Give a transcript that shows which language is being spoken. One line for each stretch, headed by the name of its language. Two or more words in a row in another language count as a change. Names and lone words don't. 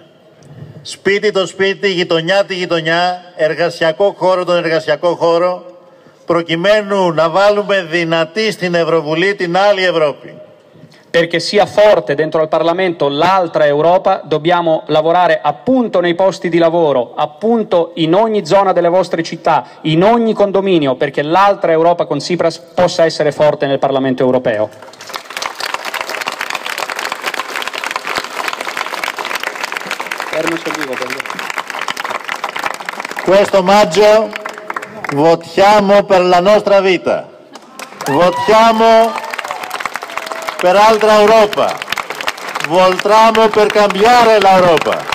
Greek: Σπίτι το σπίτι, γειτονιά τη γειτονιά, εργασιακό χώρο τον εργασιακό χώρο, προκειμένου να βάλουμε δυνατή στην Ευρωβουλή την άλλη Ευρώπη.
Italian: Perché sia forte dentro al Parlamento l'altra Europa, dobbiamo lavorare appunto nei posti di lavoro, appunto in ogni zona delle vostre città, in ogni condominio, perché l'altra Europa con Tsipras possa essere forte nel Parlamento europeo. Questo maggio votiamo per la nostra vita, votiamo per altra Europa, votiamo per cambiare l'Europa.